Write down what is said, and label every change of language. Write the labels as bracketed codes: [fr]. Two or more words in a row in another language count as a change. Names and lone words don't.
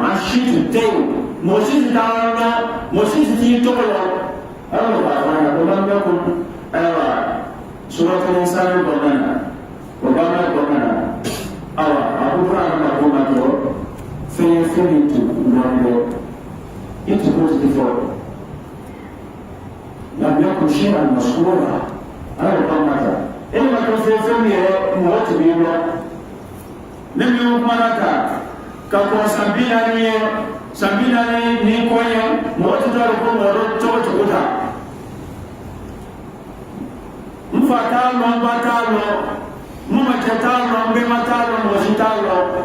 [bm] an si tun tɛ yen mɔgɔ si tun t'an dɔn mɔgɔ si tun t'i tɔgɔ la ala y'o fɔ an ɲɛna ko n'an bɛ kun ayiwa suratul insan kɔnɔna na o b'an kɔnɔna na awa a ko fura kana ko ma jɔ fɛn ye fɛn min tun dɔn dɛ i tun b'o tigi fɔ [ar] لم يكن شيئا مسؤولا [bm] ala y'o fɔ an ɲɛna e ma kɛ fɛn min yɛrɛ mɔgɔ tun b'i dɔn ne min kumana ka kɔn san 40 ye san 40 ni kɔn ye mɔgɔ tun t'a dɔn ko mɔgɔ dɔ cogo ta n fa t'a lɔn n ba t'a lɔn n mɔkɛ t'a lɔn n bɛnba t'a lɔn mɔgɔ si t'a lɔn